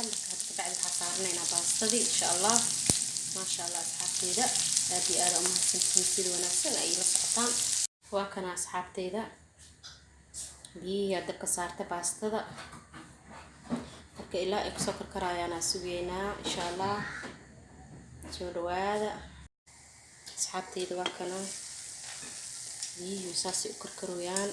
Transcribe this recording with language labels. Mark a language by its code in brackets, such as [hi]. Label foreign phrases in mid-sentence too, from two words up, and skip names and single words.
[so] marka hadda bacdi waxa saarnayna baastadii [ar] إن شاء الله ما شاء الله [so] asxaabteyda aad iyo aad u mahadsantihiin sida wanaagsan ay la socotaan waa kana asxaabteyda biyo dabka saartay baastada marka ilaa ay soo karkarayaan suugeynaa [ar] إن شاء الله [so] soo dhawaada asxaabteyda waa kana biyihii saasay u karkarooyaan.